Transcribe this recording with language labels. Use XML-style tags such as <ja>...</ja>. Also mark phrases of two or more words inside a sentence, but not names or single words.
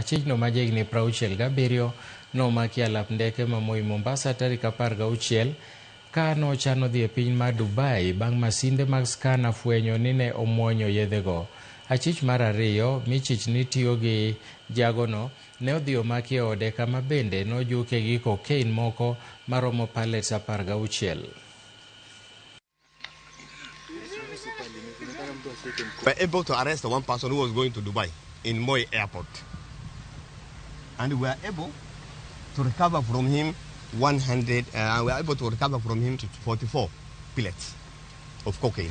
<luo>Achijno ma jahigni 67 nomaki alap ndeke ma Moi Mombasa tarik 16 ka nochano dhi e piny mar Dubai bang' masinde mag skana fwenyo ni ne omuonyo yedhego. Achich mar ariyo michich ni tiyo gi jagono ne odhi omaki e ode kama bende nojuke gi cocaine moko maromo pallets 16.</luo> <en>We were able to arrest one person who was going to Dubai in Moi Airport. And we were able to recover from him 44 pellets of cocaine.</en>